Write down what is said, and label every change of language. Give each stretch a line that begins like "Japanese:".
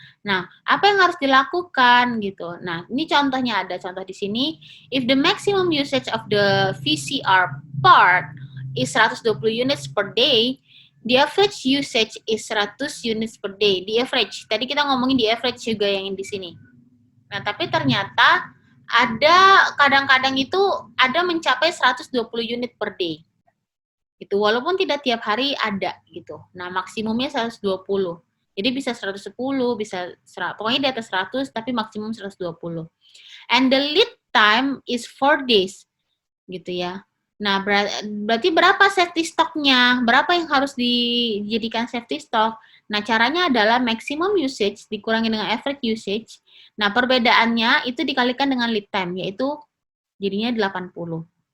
Indonesian: Nah, apa yang harus dilakukan gitu? Nah, ini contohnya, ada contoh di sini.
English: If the maximum usage of the VCR part is 120 units per day, the average usage is 100 units per day. The average.
Indonesian: Tadi kita ngomongin di average juga yang di sini. Nah, tapi ternyata ada kadang-kadang itu ada mencapai 120 unit per day. Itu walaupun tidak tiap hari ada gitu. Nah, maksimumnya 120. Jadi bisa 110, bisa pokoknya di atas 100 tapi maksimum 120.
English: And the lead time is 4 days.
Indonesian: Gitu ya. Nah, berarti berapa safety stocknya? Berapa yang harus dijadikan safety stock? Nah, caranya adalah maximum usage dikurangi dengan average usage. Nah, perbedaannya itu dikalikan dengan lead time, yaitu jadinya 80.